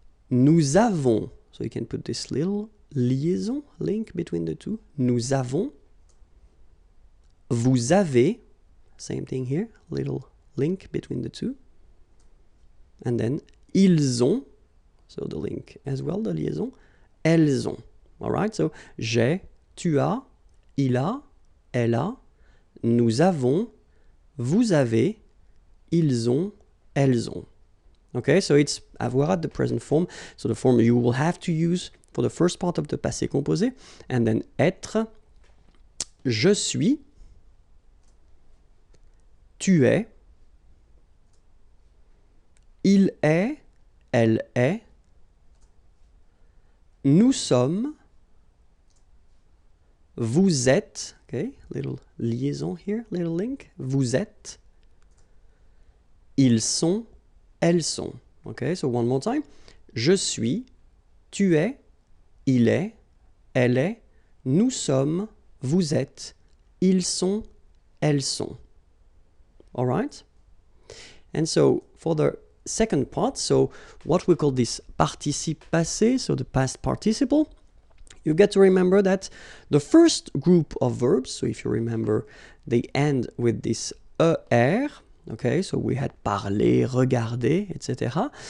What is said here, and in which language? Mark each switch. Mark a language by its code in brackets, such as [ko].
[fr] Nous avons, [en] so you can put this little liaison, link between the two. [fr] Nous avons. Vous avez. [en] Same thing here, little link between the two. And then [fr] ils ont. [en] So the link as well, the liaison. [fr] Elles ont. [en] All right, so [fr] j'ai, tu as, il a, elle a. Nous avons. Vous avez. Ils ont. Elles ont. [en] Okay, so it's avoir at the present form. So the form you will have to use for the first part of the passé composé. And then [fr] être, je suis, tu es, il est, elle est, nous sommes, Vous êtes, [en] okay, little liaison here, little link. Vous êtes. [fr] Ils sont, elles sont. [en] Okay, so one more time. [fr] Je suis, tu es, il est, elle est, nous sommes, vous êtes, ils sont, elles sont. [en] All right? And so for the second part, so what we call this participe passé, so the past participle, you get to remember that the first group of verbs, so if you remember, they end with this er, okay, so we had parler, regarder, etc.